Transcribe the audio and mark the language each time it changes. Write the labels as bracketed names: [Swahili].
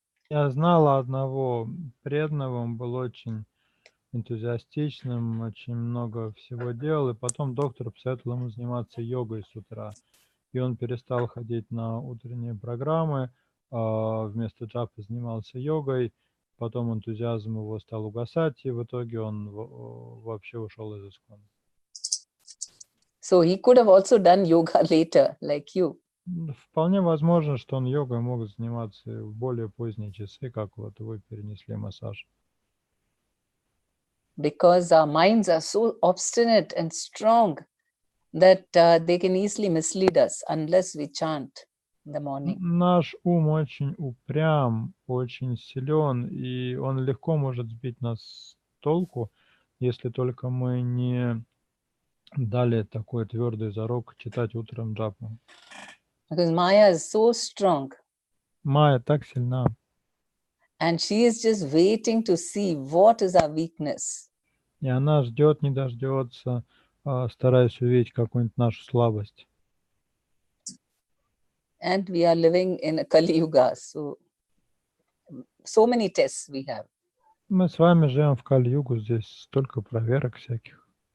[Russian] Я знала одного преданного, он был очень энтузиастичным, очень много всего делал, и потом доктор посоветовал ему заниматься йогой с утра. И он перестал ходить на утренние программы, вместо джапа занимался йогой, потом энтузиазм его стал угасать, и в итоге он вообще ушел из ISKCON. [English] So he could have also done yoga later, like you. [Russian] Вполне возможно, что он йогой мог заниматься в более поздние часы, как вот вы перенесли массаж. [English] Because our minds are so obstinate and strong that they can easily mislead us unless we chant in the morning. [Russian] Наш ум очень упрям, очень силен, и он легко может сбить нас с толку, если только мы не дали такой твердый зарок читать утром джапу. [English] Because Maya is so strong. [Russian] Майя так сильна. [English] And she is just waiting to see what is our weakness. [Russian] И она ждет, не дождется, стараясь увидеть какую-нибудь нашу слабость. [English] And we are living in a Kali Yuga, so many tests we have. [Russian] Мы с вами живем в Кали-югу, здесь столько проверок всяких.